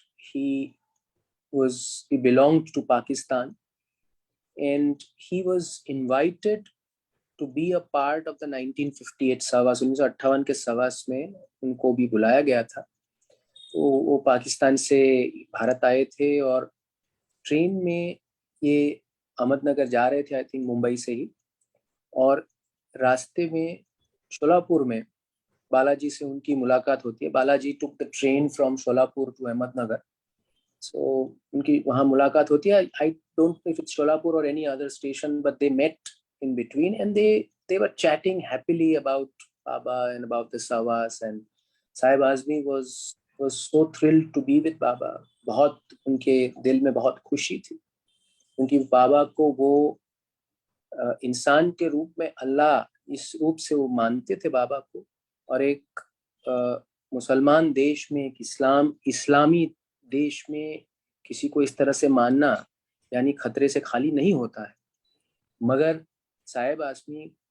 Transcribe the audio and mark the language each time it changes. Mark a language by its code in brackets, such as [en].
[en] He belonged to Pakistan, and he was invited to be a part of the 1958 सवास. [hi] 1958 के सवास में उनको भी बुलाया गया था. वो पाकिस्तान से भारत आए थे और ट्रेन में ये अहमदनगर जा रहे थे, आई थिंक मुंबई से ही, और रास्ते में शोलापुर में बालाजी से उनकी मुलाकात होती है. [en] Balaji took the train from Sholapur to Ahmednagar. [hi] So उनकी वहाँ मुलाकात होती है. [en] I don't know if it's Sholapur or any other station, but they met in between, and they were chatting happily about Baba and about the Savas. And Sahib Azmi was so thrilled to be with Baba. [hi] बहुत उनके दिल में बहुत खुशी थी, क्योंकि बाबा को वो इंसान के रूप में अल्लाह, इस रूप से वो मानते थे बाबा को. और एक मुसलमान देश में, एक इस्लामी देश में किसी को इस तरह से मानना यानी खतरे से खाली नहीं होता है. मगर साहिब आज़मी